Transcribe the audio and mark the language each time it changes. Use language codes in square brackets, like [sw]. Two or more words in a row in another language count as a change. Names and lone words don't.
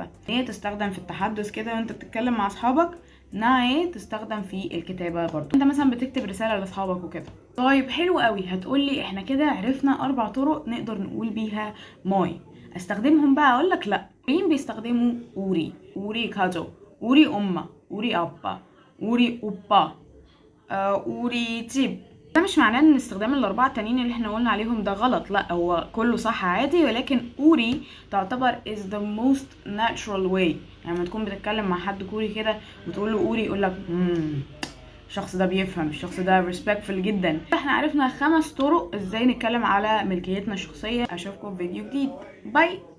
[ar] هي تستخدم في التحدث كده وانت بتتكلم مع اصحابك، ناي تستخدم في الكتابه برضو انت مثلا بتكتب رساله لاصحابك وكده. طيب حلو قوي، هتقولي احنا كده عرفنا 4 طرق نقدر نقول بيها ماي. استخدمهم بقى؟ اقولك لا. مين بيستخدموا اوري؟ [ko] 우리 가족, 우리 엄마, 우리 아빠, 우리 오빠, 우리 집. [ar] ده مش معناه ان استخدام الاربعه التانيين اللي احنا قلنا عليهم ده غلط، لا، هو كله صح عادي، ولكن اوري تعتبر [en] is the most natural way. [ar] يعني لما تكون بتتكلم مع حد كوري كده وتقول له اوري، يقول لك الشخص ده بيفهم، الشخص ده respectful جدا. احنا عرفنا 5 طرق ازاي نتكلم على ملكيتنا الشخصيه. اشوفكم في فيديو جديد، باي.